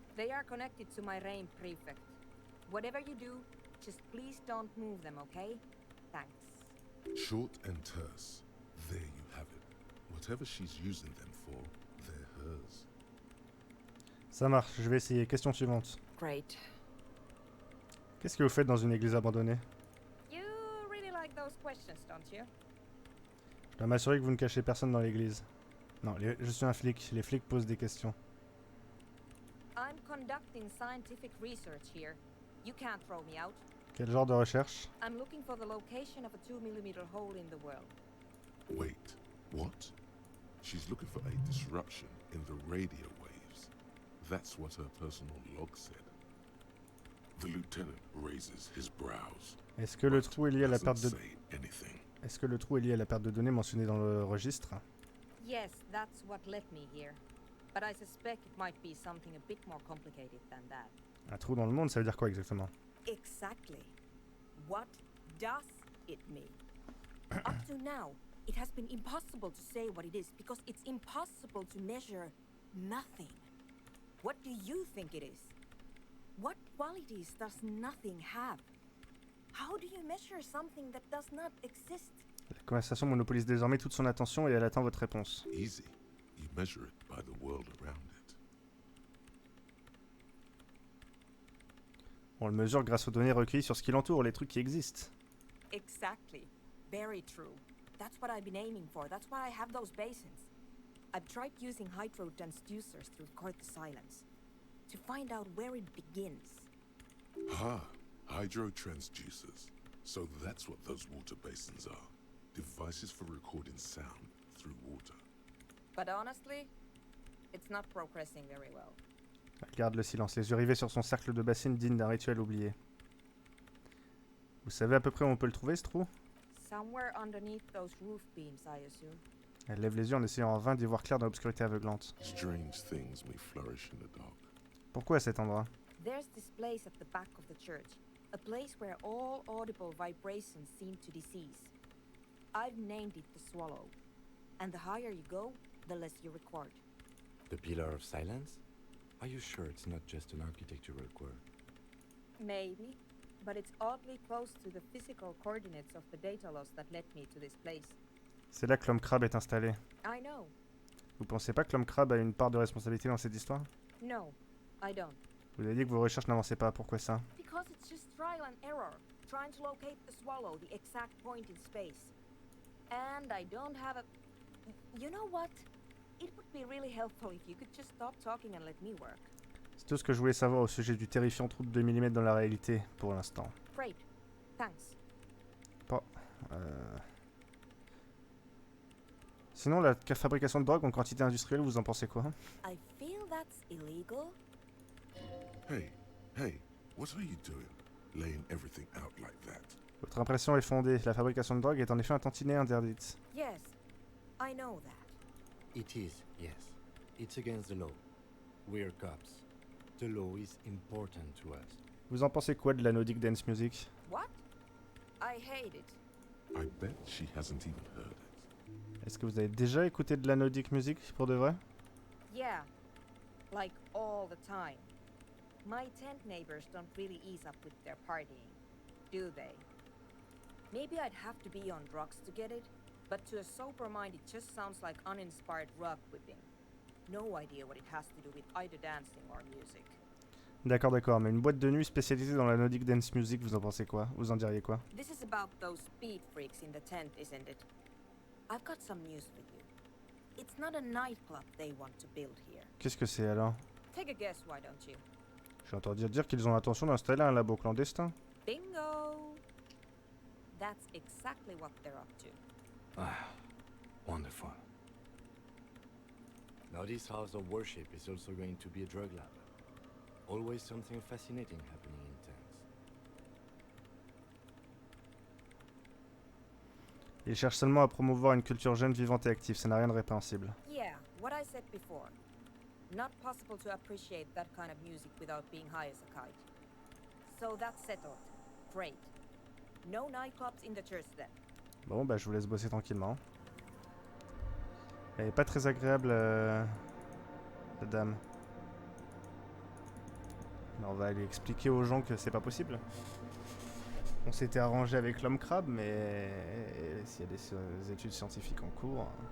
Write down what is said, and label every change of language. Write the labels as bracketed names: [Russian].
[English] They are connected to my Reim Prefect. Whatever you do, just please don't move them, okay? Thanks. Short and terse. There you have it. Whatever she's using them for, they're hers. [French] Ça marche, je vais essayer. Question suivante. [English] Great. [French] Qu'est-ce que vous faites dans une église abandonnée? [English] You really like those questions, don't you? [French] Je dois m'assurer que vous ne cachez personne dans l'église. Non, je suis un flic. Les flics posent des questions. [English] I'm conducting scientific research here. You can't throw me out. [French] Quel genre de recherche? [English] I'm looking for the location of a 2mm hole in the world. Wait, what? She's looking for a disruption in the radio waves. That's what her personal log said. The lieutenant raises his brows. [French] Est-ce que le trou est lié à la [English] doesn't [French] perte de... [English] say anything. [French] Est-ce que le trou est lié à la perte de données mentionnée dans le registre? [English] Yes, that's what led me here. But I suspect it might be something a bit more complicated than that. [French] Un trou dans le monde, ça veut dire quoi exactement? [English] Exactly. What does it mean? Up to now, it has been impossible to say what it is because it's impossible to measure nothing. What do you think it is? What qualities does nothing have? How do you measure something that does not exist? [French] La conversation monopolise désormais toute son attention et elle attend votre réponse. [English] Easy. You measure it by the world around it. [French] On le mesure grâce aux données recueillies sur ce qui l'entoure, les trucs qui existent. [English] Exactly. Very true. That's what I've been aiming for. That's why I have those basins. I've tried using hydro transducers to record the silence, to find out where it begins. Ah, hydro transducers. So that's what those water basins are. Devices for recording sound through water. But honestly, it's not progressing very well. [French] Elle garde le silence, les yeux rivés sur son cercle de bassines digne d'un rituel oublié. Vous savez à peu près où on peut le trouver, ce trou? [English] Somewhere underneath those roof beams, I assume. [French] Elle lève les yeux en essayant en vain d'y voir clair dans l'obscurité aveuglante. [English] Strange things may flourish in the dark. [French] Pourquoi à cet endroit? [English] There's this place at the back of the church, a place where all audible vibrations seem to decease. I've named it the Swallow, and the higher you go, the less you record. The Pillar of Silence? Are you sure it's not just an architectural quirk? Maybe, but it's oddly close to the physical coordinates of the data loss that led me to this place. [French] C'est là que l'homme crabe est installé. [English] I know. [French] Vous pensez pas que l'homme crabe a une part de responsabilité dans cette histoire? [English] No, I don't. [French] Vous avez dit que vos recherches n'avançaient pas, pourquoi ça? [English] Because it's just trial and error, trying to locate the Swallow, the exact point in space. And I don't have a... You know what? It would be really helpful if you could just stop talking and let me work. [French] C'est tout ce que je voulais savoir au sujet du terrifiant trou de 2 mm dans la réalité, pour l'instant. [English] Great. Thanks. [French] Pas... Sinon, la fabrication de drogue en quantité industrielle, vous en pensez quoi? [English] I feel that's illegal. Hey, what are you doing? Laying everything out like that. [French] Votre impression est fondée. La fabrication de drogue est en effet un tantinet interdite. [English] Yes, I know that. It is, yes. It's against the law. We're cops. The law is important to us. [French] Vous en pensez quoi de la Nordic dance music? [English] What? I hate it. I bet she hasn't even heard it. [French] Est-ce que vous avez déjà écouté de la Nordic music pour de vrai? [English] Yeah, like all the time. My tent neighbors don't really ease up with their partying, do they? Maybe I'd have to be on drugs to get it, but to a sober mind it just sounds like uninspired rug whipping. No idea what it has to do with either dancing or music. [French] D'accord, mais une boîte de nuit spécialisée dans la Nordic Dance Music, vous en pensez quoi? Vous en diriez quoi? [English] This is about those speed freaks in the tent, isn't it? I've got some news for you. It's not a nightclub they want to build here. [French] Qu'est-ce que c'est alors? [English] Take a guess, why don't you? [French] J'ai entendu dire qu'ils ont l'intention d'installer un labo clandestin. [English] Bingo! That's exactly what they're up to. Ah, wonderful. Now this house of worship is also going to be a drug lab. Always something fascinating happening in tents. [French] Ils cherchent seulement à promouvoir une culture jeune, vivante et active, ça n'a rien de répréhensible. [English] Yeah, what I said before. Not possible to appreciate that kind of music without being high as a kite. So that's settled. Great. No nightclubs in the church then. [French] Bon, bah je vous laisse bosser tranquillement. Elle est pas très agréable, la dame. Mais on va aller expliquer aux gens que c'est pas possible. On s'était arrangé avec l'homme crabe, mais s'il y a des études scientifiques en cours...